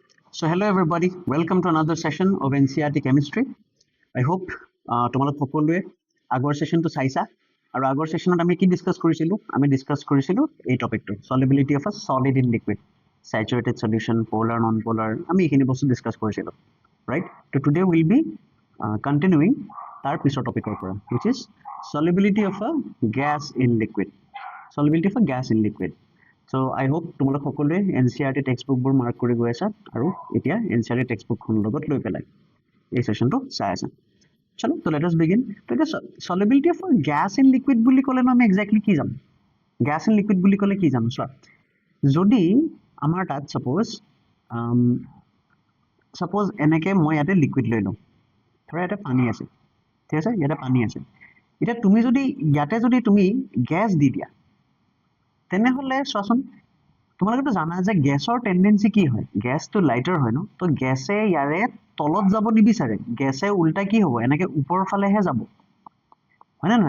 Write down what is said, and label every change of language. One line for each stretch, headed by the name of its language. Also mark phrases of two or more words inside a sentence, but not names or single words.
English: So hello everybody, welcome to another session of NCERT Chemistry. I hope
Assamese: তোমালোক সকলোৱে আগৰ সেশনটো চাইছা আৰু আগৰ সেশনত আমি কি ডিসকাস কৰিছিলো এই টপিকটো
English: solubility of a solid in liquid, saturated solution, polar, non-polar,
Assamese: আমি এইখিনি বস্তু ডিসকাস কৰিছিলো,
English: right? So today we'll be continuing
Assamese: তাৰ পিছৰ টপিকৰ পৰা,
English: which is solubility of a gas in liquid. So I hope
Assamese: তোমালোক সকলোৱে NCERT টেক্সটবুক বোৰ মাৰ্ক কৰি গৈ আছা আৰু এতিয়া NCERT টেক্সটবুক খন লগত লৈ পেলাই এই সেশনটো চাই আছা।
English: চলো, তো let us begin.
Assamese: তো এটা
English: solubility of gas in liquid
Assamese: বুলি ক'লে আমি এক্স্যাক্টলি কি জানো?
English: gas in liquid
Assamese: বুলি ক'লে কি জানো? চোৱা, যদি আমাৰ তাত suppose এনেকে মই ইয়াতে লিকুইড লৈ লওঁ, ধৰা ইয়াতে পানী আছে, ঠিক আছে, ইয়াতে পানী আছে, এতিয়া তুমি যদি ইয়াতে যদি তুমি গ্যাস দি দিয়া তেনেহলে চোৱাচোন, তোমালোকেতো জানা যে
English: gas tendency
Assamese: কি হয়, গ্যাসটো লাইটাৰ হয় ন, তো গ্যাসে ইয়াৰে তলত যাব নিবিচাৰে, গ্যাসে উল্টা কি হ'ব, এনেকে ওপৰৰ ফালেহে যাব, হয় না নহয়?